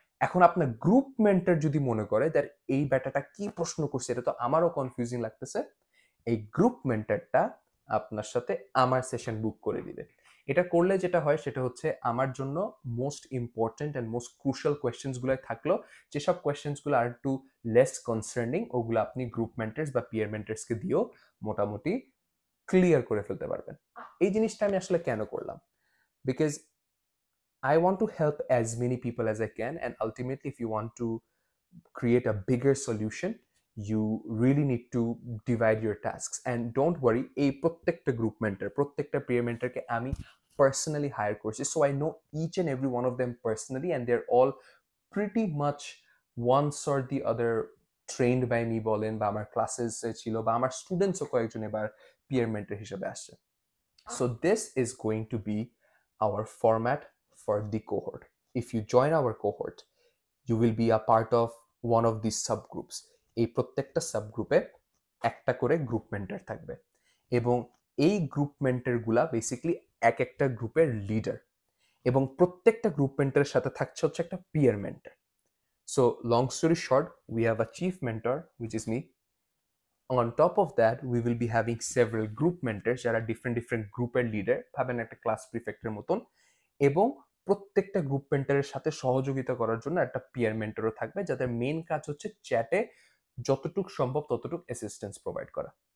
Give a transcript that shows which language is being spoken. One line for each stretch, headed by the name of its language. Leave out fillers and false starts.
Bangla: এখন আপনার group mentor যদি মনে করে যে এই ব্যাটাটা কি প্রশ্ন করছে, এটা তো আমারও কনফিউজিং লাগতেছে, এই গ্রুপ মেন্টরটা আপনার সাথে আমার সেশন বুক করে দিবে। এটা করলে যেটা হয় সেটা হচ্ছে, আমার জন্য most important and most crucial questions গুলো থাকলো, যেসব কোয়েশ্চেন্স গুলো আর একটু লেস কনসার্নিং, ওগুলো আপনি গ্রুপ মেন্টার্স বা পিয়ার মেন্টার্সকে দিয়েও মোটামুটি ক্লিয়ার করে ফেলতে পারবেন। এই জিনিসটা আমি আসলে কেন করলাম?
English: Because I want to help as many people as I can, and ultimately, if you want to create a bigger solution, you really need to divide your tasks. And don't worry,
Bangla: এই প্রত্যেকটা group mentor, প্রত্যেকটা peer mentorকে আমি personally hire করছি,
English: so I know each and every one of them personally, and they're all pretty much once or the other trained by me
Bangla: বলেন, বা আমার classes ছিল, বা আমার স্টুডেন্টসও কয়েকজন এবার peer mentor হিসেবে আসছে।
English: So this is going to be our format for the cohort. If you join our cohort, you will be a part of one of these subgroups.
Bangla: এই প্রত্যেকটা সাবগ্রুপে একটা করে গ্রুপ মেন্টর থাকবে, এবং এই গ্রুপ মেন্টর গুলা বেসিক্যালি এক একটা গ্রুপের লিডার, এবং প্রত্যেকটা গ্রুপ মেন্টরের সাথে থাকছে হচ্ছে একটা peer mentor.
English: So long story short, we have a chief mentor, which is me. On top of that, we will be having several group mentors
Bangla: যারা different গ্রুপের লিডার, ভাবেন একটা ক্লাস প্রিফেক্টের মতন, এবং প্রত্যেকটা গ্রুপ মেন্টরের সাথে সহযোগিতা করার জন্য একটা পিয়ার মেন্টরও থাকবে, যাদের মেইন কাজ হচ্ছে চ্যাটে যতটুকু সম্ভব ততটুকু অ্যাসিস্ট্যান্স প্রোভাইড করা।